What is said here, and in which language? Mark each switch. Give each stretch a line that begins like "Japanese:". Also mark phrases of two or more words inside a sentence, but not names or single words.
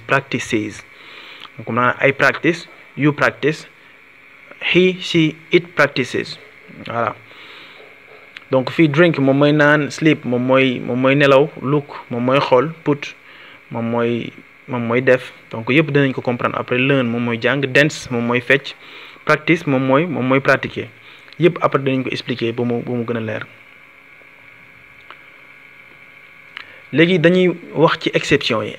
English: practices donc maanaam I practice, you practice, he she it practices.
French: voilà donc
Wolof: fii drink moom mooy naan, sleep moom mooy nelaw, look moom mooy xool, put moom mooy def. donc yëpp dinañ ko comprendre après. learn moom mooy jàng, dance moom mooy fecc, practice moom mooy pratiquer. yëpp après dinañ ko expliquer ba mu gën a leer. léegi dañuy wax ci exception yi.